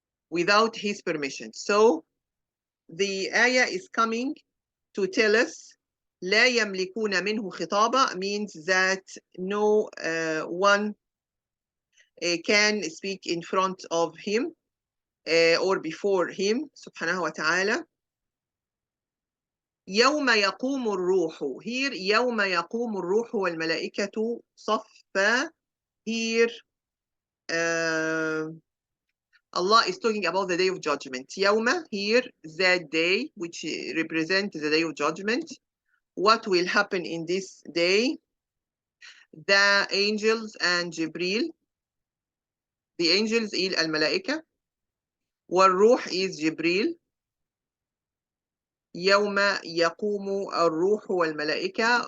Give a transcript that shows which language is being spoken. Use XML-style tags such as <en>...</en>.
<en>Without His permission. So the ayah is coming to tell us</en> <ar>لا يملكون منه خطابا</ar> <en>means that no one can speak in front of him or before him subhanahu wa ta'ala.</en> <ar>يوم يقوم الروح. Here يوم يقوم الروح والملائكة صفا.</ar> <en>Here Allah is talking about the day of judgment. يوم, here, that day, which represents the day of judgment. What will happen in this day? The angels and Jibril. The angels is al-malaika. والروح is Jibril.</en> <ar>يوم يقوم الروح والملائكة.</ar>